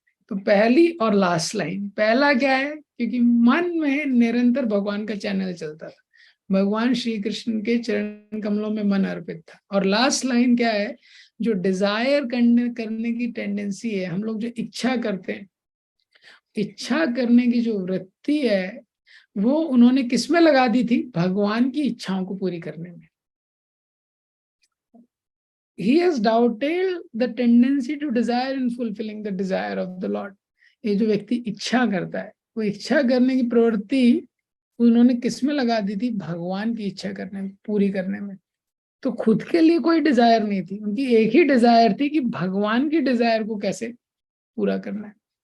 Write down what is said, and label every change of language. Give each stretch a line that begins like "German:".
Hindi: तो पहली और लास्ट लाइन, पहला क्या है, क्योंकि मन में निरंतर भगवान का चैनल चलता था, भगवान श्री कृष्ण के चरण कमलों में मन अर्पित था। और लास्ट लाइन क्या है, जो डिजायर करने की टेंडेंसी है, हम लोग जो इच्छा करते हैं, इच्छा करने की जो वृत्ति है वो उन्होंने किसमें लगा दी थी, भगवान की इच्छाओं को पूरी करने में।
English: He has doubted the tendency to desire in fulfilling the desire of the Lord.
Hindi: ये जो व्यक्ति इच्छा करता है, वो इच्छा करने की प्रवृत्ति उन्होंने किसमें लगा दी थी, भगवान की इच्छा करने में, पूरी करने में। तो खुद के लिए कोई डिजायर नहीं थी, उनकी एक ही डिजायर थी कि भगवान की डिजायर को कैसे पूरा करना है।